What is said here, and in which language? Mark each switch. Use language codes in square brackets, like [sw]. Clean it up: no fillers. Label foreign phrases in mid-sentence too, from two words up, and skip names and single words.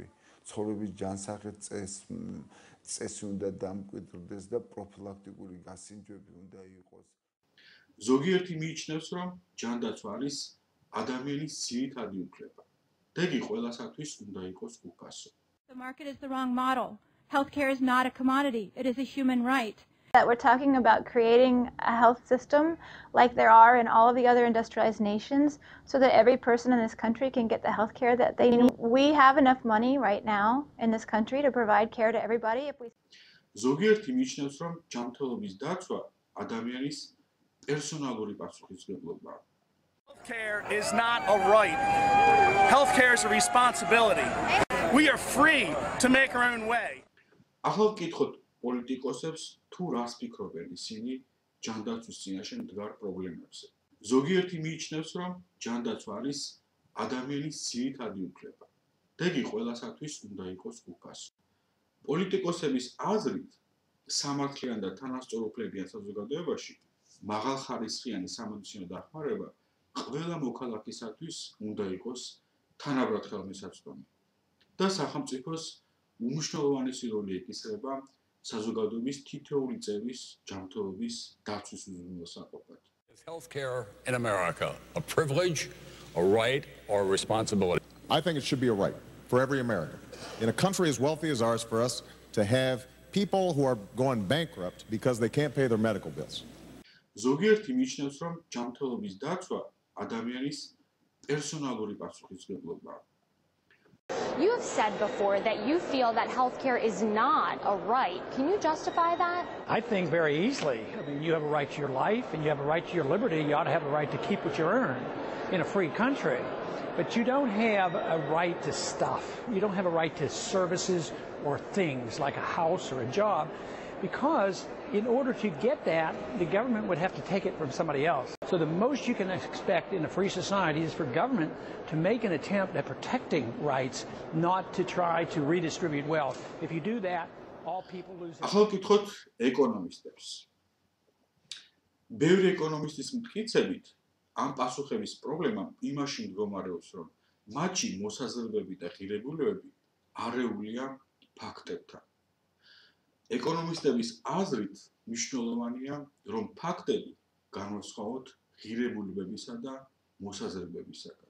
[ka] ცხოვრების ჯანსაღი წესი უნდა დამკვიდრდეს და პროფილაქტიკური გასინჯვები უნდა იყოს. ზოგიერთი მიიჩნევს, რომ ჯანდაცვა არის ადამიანის ძირითადი უფლება. დეგი ყველასათვის უნდა იყოს უფასო. [en] The market is the wrong model. Healthcare is not a commodity. It is a human right. That we're talking about creating a health system like there are in all of the other industrialized nations so that every person in this country can get the health care that they need. We have enough money right now in this country to provide care to everybody if we [ka] ზოგიერთი მიიჩნევს, რომ ჯანმრთელობის დაცვა ადამიანის პერსონალური პასუხისმგებლობაა. [en] Healthcare is not a right. Healthcare is a responsibility. We are free to make our own way. [ka] ახლა ვკითხოთ პოლიტიკოსებს, თუ რას ფიქრობენ ისინი ჯანდაცვის წინაშე მდგარ პრობლემებზე. ზოგიერთი მიიჩნევს, რომ ჯანდაცვა არის ადამიანის ძირითადი უფლება. დეგი ყველასათვის უნდა იყოს უფასო. პოლიტიკოსების აზრით, სამართლიან და თანასწორუფლებიან საზოგადოებაში მაღალხარისხიანი სამედიცინო დახმარება ყველა მოქალაქისათვის უნდა იყოს თანაბრად ხელმისაწვდომი და სახელმწიფოს უმნიშვნელოვანესი როლი ეკისრება საზოგადოების თითოეული წევრის ჯანმრთელობის დაცვის უზრუნველსაყოფად. [en] Is healthcare in America a privilege, a right, or a responsibility? I think it should be a right for every American. In a country as wealthy as ours, for us to have people who are going bankrupt because they can't pay their medical bills. [ka] ზოგიერთი მიიჩნევს, რომ ჯანმრთელობის დაცვა ადამიანის პერსონალური პასუხისმგებლობაა. [en] You have said before that you feel that healthcare is not a right. Can you justify that? I think very easily. I mean, you have a right to your life and you have a right to your liberty. You ought to have a right to keep what you earn in a free country. But you don't have a right to stuff. You don't have a right to services or things like a house or a job, because in order to get that, the government would have to take it from somebody else. So the most you can expect in a free society is for government to make an attempt at protecting rights, not to try to redistribute wealth. If you do that, all people lose. [ka] ახლა ვკითხოთ ეკონომისტებს. ბევრი ეკონომისტის მტკიცებით, ამ პასუხების პრობლემა იმაში მდგომარეობს, რომ მათი მოსაზრებები და ღირებულებები არეულია ფაქტებთან. ეკონომისტების აზრით მნიშვნელოვანია, რომ ფაქტები განვასხვაოთ ღირებულებებისა და მოსაზრებებისაგან.